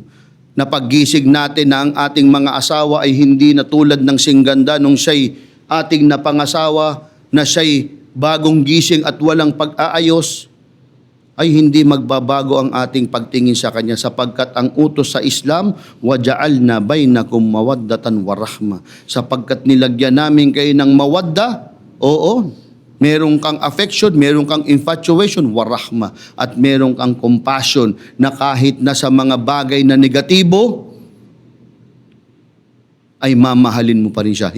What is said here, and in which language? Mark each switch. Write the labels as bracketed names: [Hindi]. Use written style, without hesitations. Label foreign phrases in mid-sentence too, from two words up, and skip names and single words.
[Filipino] Na paggising natin na ang ating mga asawa ay hindi na tulad ng singganda nung siya'y ating napangasawa, na siya'y bagong gising at walang pag-aayos, ay hindi magbabago ang ating pagtingin sa kanya, sapagkat ang utos sa Islam, [Arabic] وجعلنا بينكم مودة ورحمة, [Filipino] sapagkat nilagyan namin kayo ng mawadda, oo, meron kang affection, meron kang infatuation, warahma, at meron kang compassion, na kahit na sa mga bagay na negatibo, ay mamahalin mo pa rin siya.